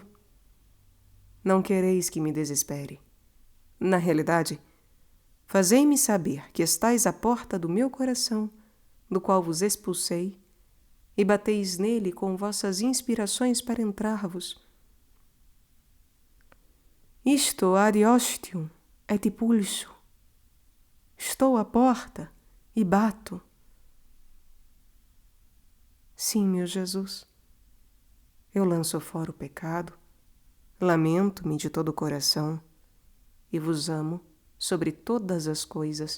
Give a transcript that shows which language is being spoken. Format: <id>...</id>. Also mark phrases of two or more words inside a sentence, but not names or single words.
<pt>Não quereis que me desespere. Na realidade, fazei-me saber que estais à porta do meu coração, do qual vos expulsei, e bateis nele com vossas inspirações para entrar-vos.</pt> <la>Isto ad ostium et pulso.</la> <pt>Estou à porta e bato. Sim, meu Jesus, eu lanço fora o pecado, lamento-me de todo o coração e vos amo sobre todas as coisas.</pt>